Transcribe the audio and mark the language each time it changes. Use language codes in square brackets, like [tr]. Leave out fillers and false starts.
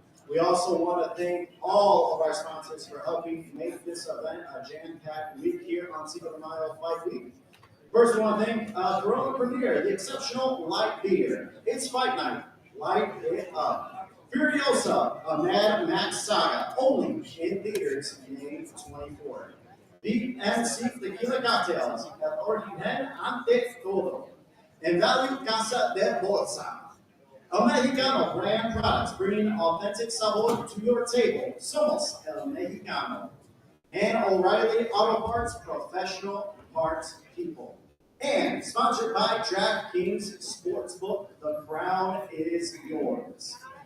[en] We also want to thank all of our sponsors for helping make this event a jam-packed week here on Cinco de Mayo Fight Week. First, we want to thank Corona Premier, the exceptional light beer. It's fight night. Light it up. Furiosa, a Mad Max saga, only in theaters May 24th. BNC Tequila Cocktails, [es] el origen ante todo. En Valley Casa de Bolsa. [en] El Mexicano brand products, bringing authentic sabor to your table. [es] Somos El Mexicano. [en] And O'Reilly Auto Parts, professional parts people. And sponsored by DraftKings Sportsbook, the crown is yours.